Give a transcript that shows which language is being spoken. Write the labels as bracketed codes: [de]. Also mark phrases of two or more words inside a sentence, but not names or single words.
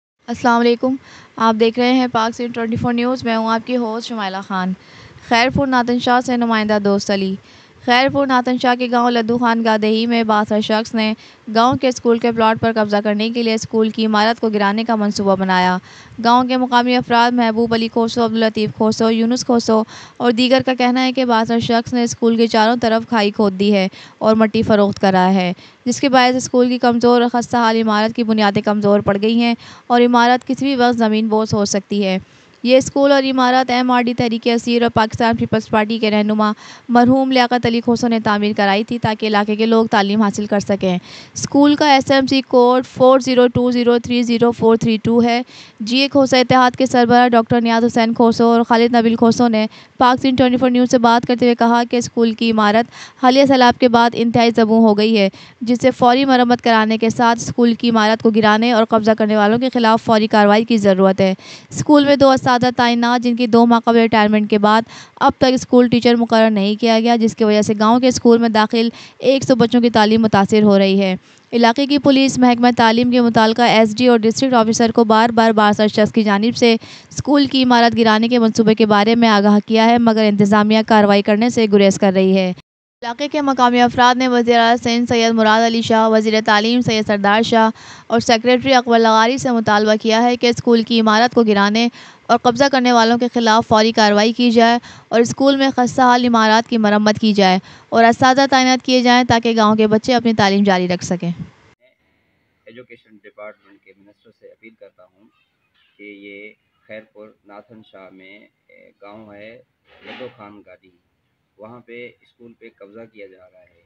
[ur] السلام علیکم. آپ دیکھ رہے ہیں پاک سٹی 24 نیوز۔ میں ہوں آپ کی ہوسٹ شمائلہ خان. خیرپور ناتن شاہ سے نمائندہ دوست علی. خیرپور ناتن شاہ کے گاؤں لدو خان گادیہی میں بااثر شخص نے گاؤں کے اسکول کے پلاٹ پر قبضہ کرنے کے لیے اسکول کی عمارت کو گرانے کا منصوبہ بنایا. گاؤں کے مقامی افراد محبوب علی کھوسو، عبداللطیف کھوسو، یونس کھوسو اور دیگر کا کہنا ہے کہ بااثر شخص نے اسکول کے چاروں طرف کھائی کھود دی ہے اور مٹی فروخت کرا ہے، جس کے باعث اسکول کی کمزور اور خستہ حال عمارت کی بنیادیں کمزور پڑ گئی ہیں اور عمارت کسی بھی وقت زمین بوس ہو سکتی ہے. یہ اسکول اور عمارت MRD تحریک اسیر اور پاکستان پیپلز پارٹی کے رہنما مرحوم لیاقت علی کھوسو نے تعمیر کرائی تھی تاکہ علاقے کے لوگ تعلیم حاصل کر سکیں. اسکول کا SMC کوڈ 4020300432 ہے. GA کھوسہ اتحاد کے سربراہ ڈاکٹر نیاز حسین کھوسو اور خالد نبیل کھوسو نے پاک سٹی 24 نیوز سے بات کرتے ہوئے کہا کہ اسکول کی عمارت حالیہ سیلاب کے بعد انتہائی زبوں ہو گئی ہے، جس سے فوری مرمت کرانے کے ساتھ اسکول کی عمارت کو گرانے اور قبضہ کرنے والوں کے خلاف فوری کارروائی کی ضرورت ہے. اسکول میں 2 اساتذہ تعینات، جن کی 2 ماہ قبل ریٹائرمنٹ کے بعد اب تک [en] school teacher [ur] مقرر نہیں کیا گیا، جس کی وجہ سے گاؤں کے اسکول میں داخل 100 بچوں کی تعلیم متاثر ہو رہی ہے. علاقے کی پولیس محکمہ تعلیم کے متعلقہ SD اور [en] district officer [ur] کو بار بار بااثر شخص کی جانب سے اسکول کی عمارت گرانے کے منصوبے کے بارے میں آگاہ کیا ہے، مگر انتظامیہ کارروائی کرنے سے گریز کر رہی ہے. علاقے کے مقامی افراد نے وزیر اعلیٰ سندھ سید مراد علی شاہ، وزیر تعلیم سید سردار شاہ اور سیکرٹری اکبر لغاری سے مطالبہ کیا ہے کہ اسکول کی عمارت کو گرانے اور قبضہ کرنے والوں کے خلاف فوری کارروائی کی جائے اور اسکول میں خستہ حال عمارت کی مرمت کی جائے اور اساتذہ تعینات کیے جائیں تاکہ گاؤں کے بچے اپنی تعلیم جاری رکھ سکیں. [en] education department [ur] کے منسٹر سے اپیل کرتا ہوں کہ یہ خیرپور ناتھن شاہ میں گاؤں ہے لدو خان گادی، وہاں پے اسکول پے قبضہ کیا جا رہا ہے.